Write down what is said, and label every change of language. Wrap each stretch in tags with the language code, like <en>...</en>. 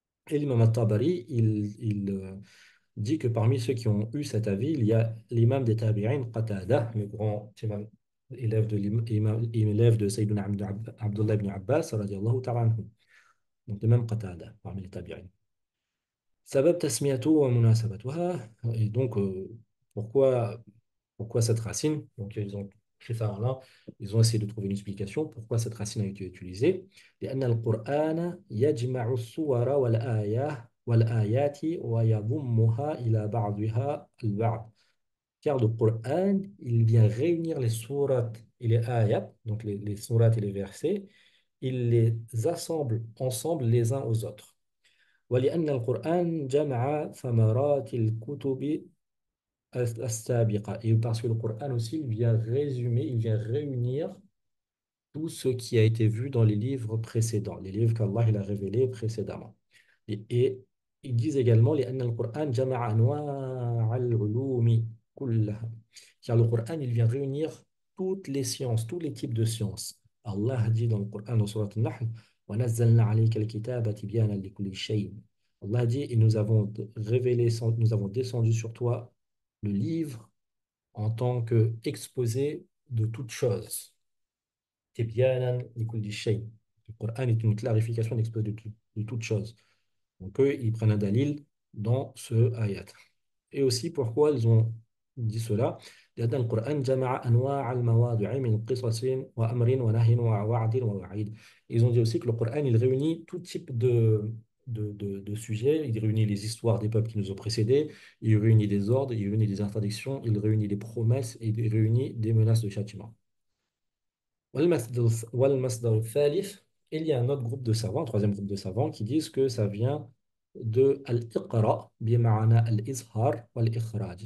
<fr>Et l'imam al-Tabari, il dit que parmi ceux qui ont eu cet avis, il y a l'imam des Tabi'in, Qatada, le grand imam, élève de Sayyidina Abdullah ibn Abbas, radiallahu ta'ala anhu. Donc l'imam Qatada, parmi les Tabi'in.</fr> <ar>Sabab tasmiyatu wa munasabatuha.</ar> <fr>Et donc, pourquoi cette racine? Donc, ils ont pris ça en là. Ils ont essayé de trouver une explication. Pourquoi cette racine a été utilisée?</fr> <ar>لأن القرآن يجمع الصور والآيات ويضمها إلى بعضها البعض.</ar> <fr>Car le Coran, il vient réunir les sourates et les ayats, donc les sourates et les versets, il les assemble ensemble les uns aux autres.</fr> <ar>ولأن القرآن جمع ثمرات الكتب السابقة.</ar> <fr>Et parce que le Coran aussi, il vient résumer, il vient réunir tout ce qui a été vu dans les livres précédents, les livres qu'Allah il a révélés précédemment. Et ils disent également</fr> <ar>لأن القرآن جمع أنواع العلوم كلها.</ar> <fr>Car le Coran, il vient réunir toutes les sciences, tous les types de sciences. Allah dit dans le Coran, dans Surat Al-Nahl,</fr> <ar>وَنَزَّلْنَا عَلَيْكَ الْكِتَابَ تِبْيَانًا لِكُلِّ شَيْءٍ.</ar> <fr>Allah dit, et nous avons révélé, nous avons descendu sur toi le livre en tant que exposé de toutes choses.</fr> <ar>Tibyanan li kulli shay.</ar> <fr>Le Coran est une clarification d'exposé de toutes choses. Donc eux, ils prennent un dalil dans ce ayat. Et aussi, pourquoi ils ont dit cela?</fr> <ar>لأن القرآن جمع أنواع المواضع من قصص وأمر ونهي ووعد ووعيد.</ar> <fr>Ils ont dit aussi que le Coran, il réunit tout type de sujets. Il réunit les histoires des peuples qui nous ont précédés, il réunit des ordres, il réunit des interdictions, il réunit des promesses et il réunit des menaces de châtiment.</fr> <ar>والمصدر الثالث,</ar> <fr>il y a un autre groupe de savants, un troisième groupe de savants, qui disent que ça vient de al-iqra,</fr> <ar>bima'ana al-izhar wal-ikhraj.</ar>